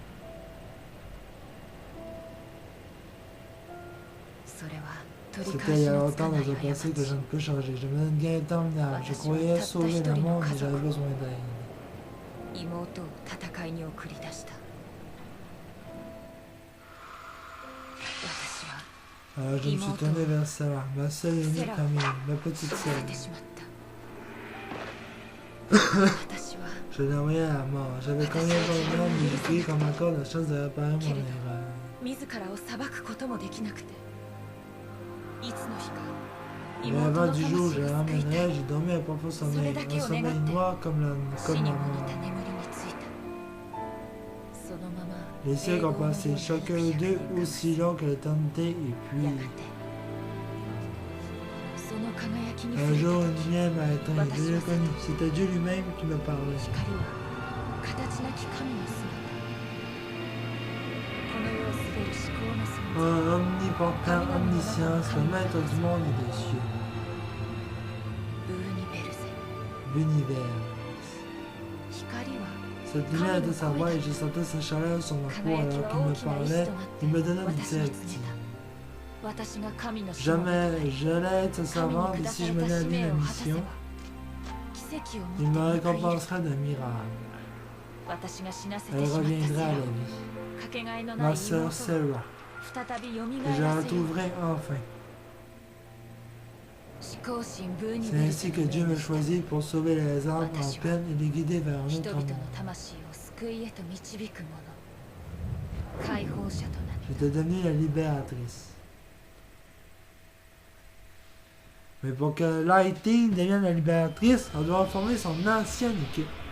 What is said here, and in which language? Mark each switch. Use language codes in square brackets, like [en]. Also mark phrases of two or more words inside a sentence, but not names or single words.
[ja] それは取り [fr] C'était [ja] 返 [fr] il y [ja] し [fr] a [ja] のつか [fr] longtemps [ja] ない [fr] dans un [ja] 過 [fr] passé que je [ja] ち [fr] ne peux changer. Je me donne gain interminable. Je croyais sauver le monde, mais j'avais besoin d'aide. [ja] 妹を戦いに送り出した私は [fr] Alors je me suis tourné vers Sarah, ma seule et unique amie, ma petite [ja] 殺 [fr] sœur. [ja] されてしまった私は [fr] Je l'ai envoyée à la mort. J'avais combien de temps, mais j'ai pris comme encore la chance de réparer mon erreur. [ja] 自らを裁くこともできなくていつの日か [fr] Mais [ja] 妹 [fr] avant [ja] の [fr] du [ja] 魂 [fr] jour [ja] を [fr] où je [ja] 救い [fr] la [ja] たい [fr] ramènerai, j'ai dormi un profond sommeil, un sommeil noir comme [ja] 死 [fr] la [ja] にも似 [fr] mort. [ja] た眠りについたそのまま [fr] Les siècles ont passé, chacun d'eux aussi long que l'éternité, et [ja] や [fr] puis... [ja] がてその輝きに [fr] Un [ja] 触れ [fr] jour, [ja] た [fr] une [ja] 時 [fr] lumière m'a éteint, je l'ai reconnu. C'était Dieu lui-même qui me parlait. [ja] 光は形なき神の姿この世を滑る思考の存在 [fr] Un omnipotent, omniscience, le maître du monde et des cieux. [ja] ブーニベルゼ [fr] L'univers. [ja] 光は [fr] Cette lumière était sa voix et je sentais sa chaleur sur ma peau [ja] 輝き [fr] alors [ja] は [fr] qu'il [ja] 大 [fr] me [ja] きな意志 [fr] parlait. [ja] となって [fr] Il me donnait une [ja] 私に告げ [fr] directive. [ja] た私が神の使命 [fr] Jamais j'allais être sa [ja] 神に [fr] servante et [ja] 下 [fr] si [ja] さ [fr] je [ja] れた [fr] menais à [ja] 使 [fr] bien [ja] 命 [fr] la [ja] を果たせば [fr] mission, [ja] 奇跡を [fr] il [ja] 持 [fr] me [ja] って迎え入れる [fr] récompenserait d'un miracle. [ja] 私が死なせて [fr] Elle [ja] しまったセ [fr] reviendrait [ja] ラ [fr] à la [ja] を [fr] vie. [ja] かけがえのない [fr] Ma [ja] 妹 [fr] sœur [ja] を [fr] Sarah. [ja] 再び蘇 [fr] Et [ja] ら [fr] je [ja] せ [fr] la [ja] よう [fr] retrouverai enfin. [ja] 思考心ブーニ [fr] C'est [ja] ベル [fr] ainsi [ja] ゼ [fr] que Dieu me choisit pour sauver les âmes en peine et les guider vers un [ja] 人 [fr] autre [ja] 々の [fr] monde. [ja] 魂を救いへと導く者解放者となった [fr] J'étais devenue la libératrice. Mais pour que Lighting devienne la libératrice, elle doit reformer son ancienne équipe.